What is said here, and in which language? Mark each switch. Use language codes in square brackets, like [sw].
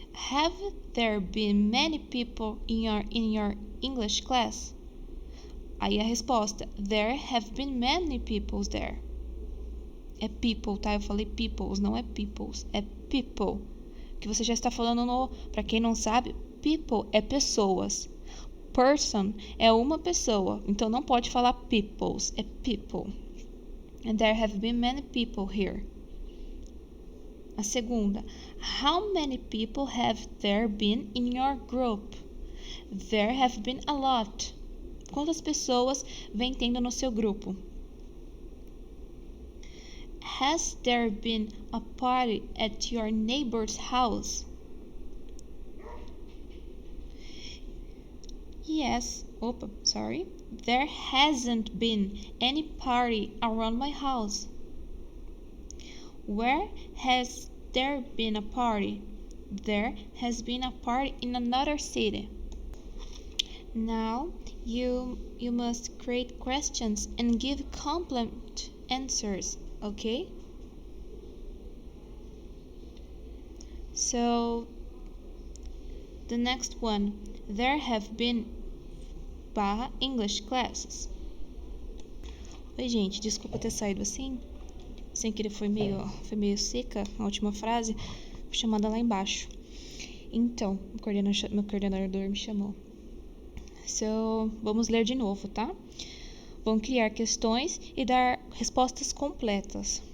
[en] Have there been many people in your English class? [pt] Aí a resposta. [en] There have been many people there. [pt] É people, tá? Eu falei peoples, não é peoples. É people. Que você já está falando pra quem não sabe, people é pessoas. Person é uma pessoa. Então não pode falar peoples, é people. [en] And there have been many people here. A segunda. How many people have there been in your group? There have been a lot. [pt] Quantas pessoas vem tendo no seu grupo? [en] Has there been a party at your neighbor's house? Yes. There hasn't been any party around my house. Where has there been a party? There has been a party in another city. Now you must create questions and give complete answers, okay? So the next one, there have been English classes. [pt] Oi, gente, desculpa ter saído assim. Sem querer foi meio seca a última frase. Fui chamada lá embaixo. Então, meu coordenador me chamou. So, vamos ler de novo, tá? Vamos criar questões e dar respostas completas.